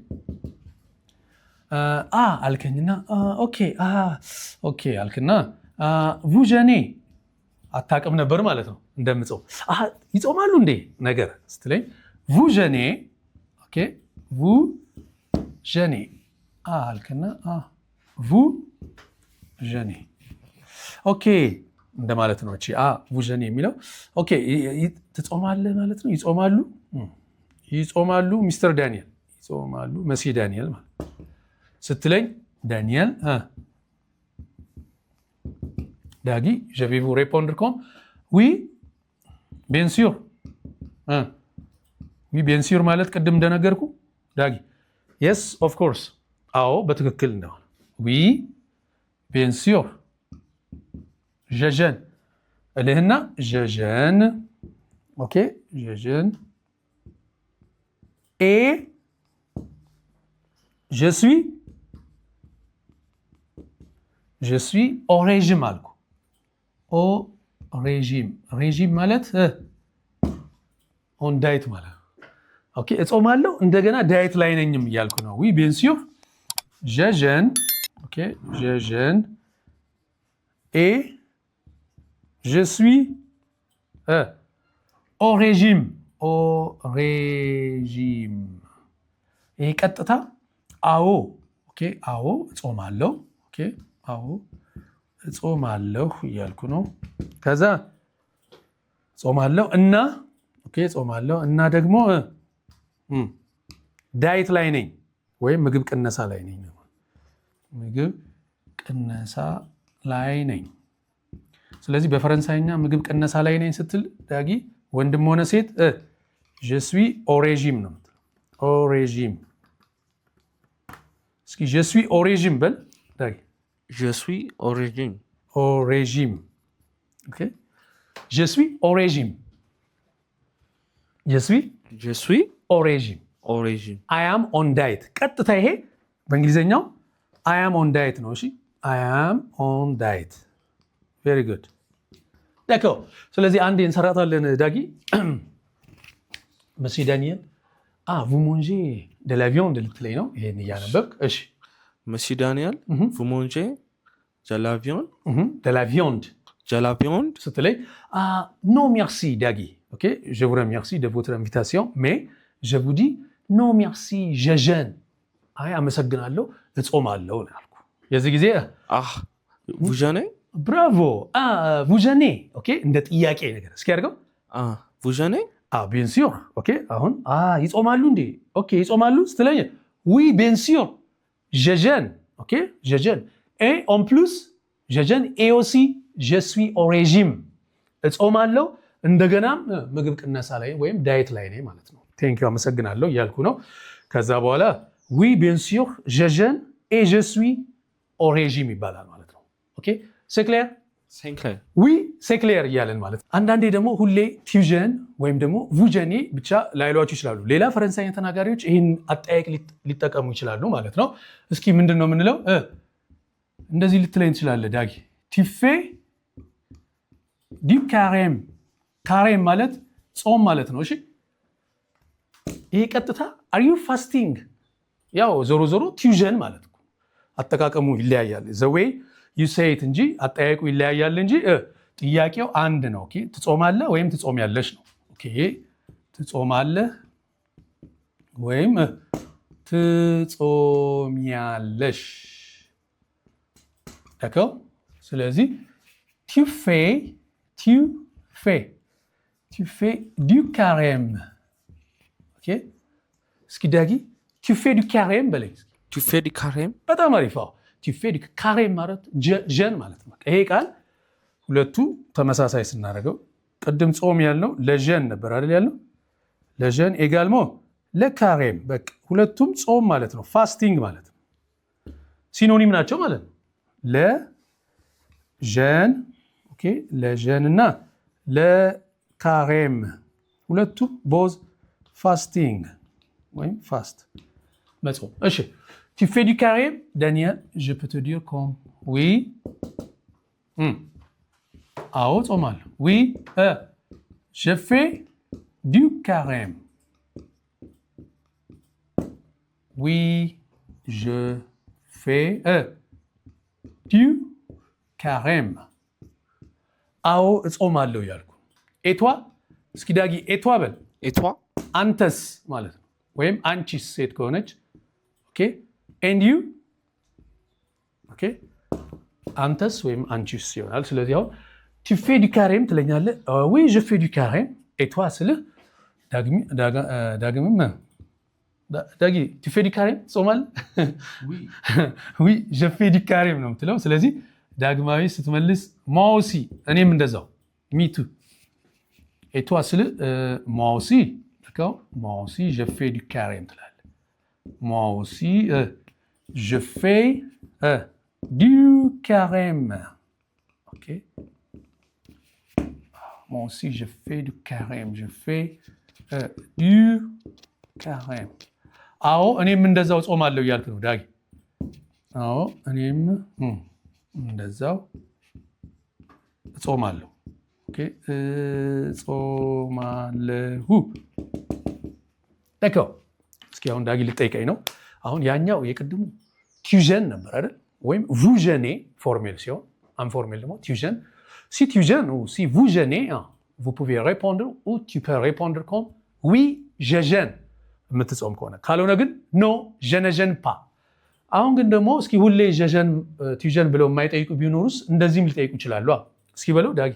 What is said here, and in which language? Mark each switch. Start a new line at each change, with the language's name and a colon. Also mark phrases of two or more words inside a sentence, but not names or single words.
Amharic: አልከኝና ኦኬ ኦኬ አልከና
French: vous jeûnez
Amharic: አታውቅም ነበር ማለት ነው እንደምጾም ይጾማሉ እንዴ ነገር ስትለኝ
French: vous jeûnez
Amharic: ኦኬ
French: vous jeûnez
Amharic: አልከና
French: vous jeûnez
Amharic: ኦኬ እንደማለት ነው እቺ
French: vous jeûnez
Amharic: የሚለው ኦኬ ትጾማለህ ማለት ነው ይጾማሉ ሚስተር ዳንኤል ይጾማሉ መስዬ ዳንኤል ማለት ስትለኝ ዳንኤል ዳጊ
French: je vais vous répondre comme oui bien sûr oui bien sûr
Amharic: ማለት ቅድም እንደነገርኩ ዳጊ
English: yes of course
Amharic: አዎ በትክክል እንደሆነ
French: oui bien sûr je jeûne እልህና je jeûne ok je jeûne et je suis au régime አልኩ au régime ማለት
English: on diet
Amharic: ማለት ኦኬ እጾማለሁ እንደገና ዳይት ላይ ነኝም እያልኩ ነው
French: oui bien sûr je jeûne ok je jeûne et je suis au régime
Amharic: ይሄ ቀጥታ አዎ ኦኬ አዎ እጾማለሁ ኦኬ አዎ እጾማለሁ እያልኩ ነው ከዛ ጾማለሁ እና ኦኬ ጾማለሁ እና ደግሞ ዳይት ላይ ነኝ ወይም ምግብ ቅነሳ ላይ ነኝ ምግብ ቅነሳ ላይ ነኝ ስለዚህ በፈረንሳይኛ ምግብ ቅነሳ ላይ ነኝ ስትል ዳጊ ወንድም ሆነ ሴት
French: je suis au régime
Amharic: ነው
French: au régime
Amharic: እስኪ
French: je suis au régime
Amharic: በል ዳጊ
French: Je suis au régime. Au régime. Ok. Je suis au régime. Je suis au régime. Au régime.
English: I am on diet.
Amharic: ቀጥታ ይሄ በእንግሊዘኛው
English: I am on diet
Amharic: ነው እሺ
English: I am on diet. Very good.
Amharic: d'accord ስለዚህ አንዴ እንሰራታለን ዳጊ
French: Monsieur Daniel vous mangez de la viande
Amharic: ልትለኝ ነው ይሄን እያነበብክ እሺ
French: Monsieur Daniel, vous mangez de la viande? De la viande. De la viande? ስትለኝ non merci Dagi. Ok, je vous remercie de votre invitation, mais je vous dis non merci, je jeûne.
Amharic: አመሰግናለሁ እጾማለሁ አልኩ የዚህ ጊዜ
French: vous jeûnez? bravo vous jeûnez.
Amharic: ok እንደ ጥያቄ ነገር እስኪ አድርገው
French: vous jeûnez? bien sûr.
Amharic: ok አሁን ይጾማሉ እንዴ ኦኬ ይጾማሉ ስትለኝ
French: oui bien sûr je jeûne.
Amharic: ok
French: je jeûne et en plus je jeûne et aussi je suis au régime
Amharic: እጾማለሁ እንደገናም ምግብ ቅነሳ ላይ ወይም ዳይት ላይ ነኝ ማለት ነው። ቴንኪው አመሰግናለሁ እያልኩ ነው። ከዛ በኋላ
French: oui bien sûr je jeûne et je suis au régime
Amharic: ይባላል ማለት ነው። ኦኬ
French: c'est clair? Sinclair.
Amharic: ዊ c'est clair እያለን ማለት ነው። አንዳንዴ ደግሞ ሁሌ
French: tu jeûnes
Amharic: ወይም ደግሞ
French: vous jeûnez
Amharic: ብቻ ላይሏችሁ ይችላሉ። ሌላ ፈረንሳይኛ ተናጋሪዎች ይህን አጠያየቅ ሊጠቀሙ ይችላሉ ማለት ነው። እስኪ ምንድን ነው የምንለው? እንደዚህ ልትለኝ ትችላለህ ዳጊ።
French: tu fais du carême
Amharic: ካሬም ማለት ጾም ማለት ነው። እሺ ይሄ ቀጥታ
English: are you fasting
Amharic: ያው ዞሮ ዞሮ
French: tu jeûnes
Amharic: ማለት ነው። አጠቃቀሙ ይለያያል።
English: the way you say it
Amharic: እንጂ አጠያየቁ ይለያያል እንጂ ጥያቄው አንድ ነው። ኦኬ ትጾማለህ ወይም ትጾሚያለሽ ነው። ኦኬ ትጾማለህ ወይም ትጾሚያለሽ d'accord?
French: ስለዚህ tu fais du carême.
Amharic: ኦኬ እስኪ ዳጊ
French: tu fais du carême
Amharic: በለኝ።
French: Tu fais du carême?
Amharic: በጣም አሪፍ።
French: tu fais du carême
Amharic: ማለት ጀን ማለት ነው። ይሄ ቃል ሁለቱ ተመሳሳይ ስናደርገው ቅድም ጾም ያልነው
French: le jeûne
Amharic: ነበር አይደል ያልነው?
French: le jeûne également le carême
Amharic: በቃ ሁለቱም ጾም ማለት ነው። ፋስቲንግ ማለት ነው። ሲኖኒም ናቸው ማለት ነው።
French: le jeûne
Amharic: ኦኬ
French: le jeûne
Amharic: እና
French: le carême
Amharic: ሁለቱም
English: both fasting
Amharic: ወይም ፋስት መጾም። እሺ
French: tu fais du carême Daniel? Je peux te dire comme oui.
Amharic: አዎ ጾማለሁ።
French: oui je fais du carême. oui je fais du carême.
Amharic: አዎ እጾማለሁ ያልኩ
French: et toi
Amharic: እስኪ ዳጊ
French: et toi
Amharic: በል።
French: Et toi?
Amharic: አንተስ ማለት ነው ወይም አንቺስ ሴት ከሆነች ኦኬ
English: and you
Amharic: ኦኬ አንተስ ወይም አንቺስ ይሆናል። ስለዚህ አሁን
French: tu fais du carême
Amharic: ትለኛለህ።
French: oui je fais du carême et toi
Amharic: ስልህ ዳግምም ዳጊ
French: tu fais du carême
Amharic: ጾማለህ?
French: oui je fais du carême
Amharic: ነው የምትለው። ስለዚህ ዳግማዊ ስትመልስ
French: moi aussi
Amharic: እኔም እንደዛው
English: me too
French: et toi ስልህ moi aussi d'accord moi aussi je fais du carême ትላለህ። moi aussi je fais du carême. ok moi aussi je fais du carême. je fais du carême.
Amharic: አዎ እኔም እንደዛው ጾማለሁ እያልክ ነው ዳጊ። አዎ እኔም እንደዛው ጾማለሁ። ኦኬ ጾማለሁ። d'accord እስኪ አሁን ዳጊ ልጠይቀኝ ነው። አሁን ያኛው የቅድሙ ቲዩዥን ነበር አይደል? ወይም
French: vous jeûnez
Amharic: ፎርሜል ሲሆን ኢንፎርሜል ደግሞ
French: tu jeûnes. si tu jeûnes ou si vous jeûnez vous pouvez répondre ou tu peux répondre comme oui je jeûne
Amharic: የምትጾም ከሆነ ካልሆነ ግን
French: no je ne jeûne pas.
Amharic: አሁን ግን ደግሞ እስኪ ሁሌ
French: je jeûne tu jeûnes
Amharic: ብለው የማይጠይቁ ቢኖሩስ እንደዚህም ሊጠይቁ ይችላሉ። እስኪ በለው ዳጊ